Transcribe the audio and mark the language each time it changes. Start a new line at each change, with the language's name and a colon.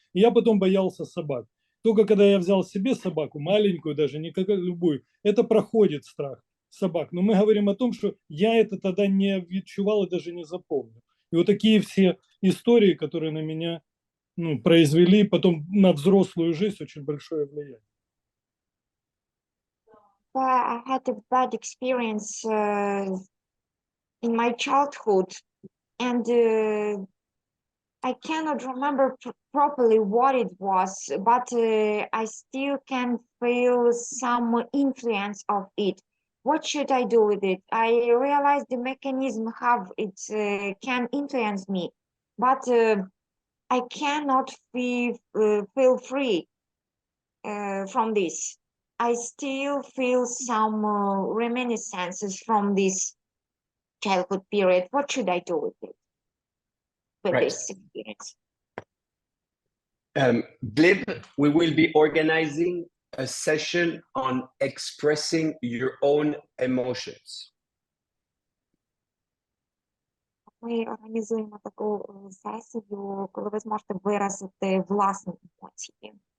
Russian: И я потом боялся собак. Только когда я взял себе собаку, маленькую даже, не как любую, это проходит страх собак. Но мы говорим о том, что я это тогда не відчувал и даже не запомнил. И вот такие все истории, которые на меня, ну, произвели потом на взрослую жизнь очень большое влияние.
English: I had a bad experience in my childhood, and I cannot remember properly what it was, but I still can feel some influence of it. What should I do with it? I realize the mechanism have it can influence me, but I cannot feel free from this. I still feel some reminiscences from this childhood period. What should I do with it? With Right. this experience? Glib, we will be organizing a session on expressing your own emotions.
Ukrainian: Ми організуємо таку сесію, коли ви зможете виразити власні емоції.